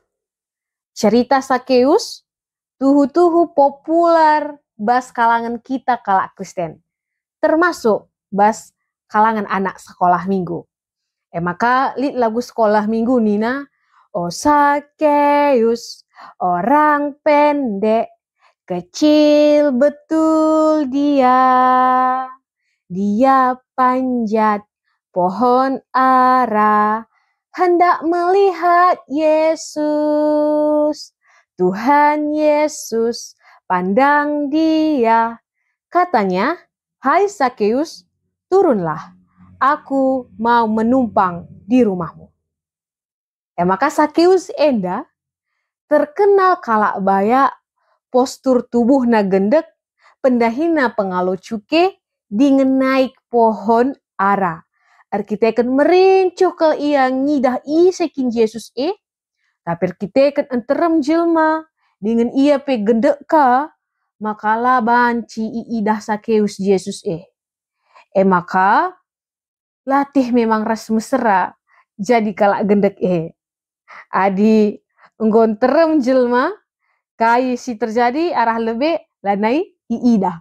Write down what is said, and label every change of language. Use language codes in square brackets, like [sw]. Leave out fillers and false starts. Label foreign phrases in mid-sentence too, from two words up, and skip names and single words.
[btx] Cerita Sakeus tuhu-tuhu populer bas kalangan kita kalak Kristen, termasuk bas kalangan anak sekolah minggu. Maka lit lagu sekolah minggu nina, oh Sakeus, [id] orang pendek, kecil betul dia. Dia panjat pohon ara, hendak melihat Yesus. Tuhan Yesus pandang dia. Katanya, hai Sakeus, turunlah, aku mau menumpang di rumahmu. [btx] Maka Sakeus enda terkenal kalak baya, [id] postur tubuh [btx] na gendek, pendahina pengalo cuke, [id] dengan naik pohon ara. [btx] Arkiteken merencuh ke ia ngidah sekin Yesus tapi arkiteken enterem jelma, dengan ia pe gendek ka, makalah banci iidah Sakeus Yesus maka latih memang ras mesra, jadi kalak gendek adi enggon terem jelma, kai si terjadi arah lebe lanai iidah.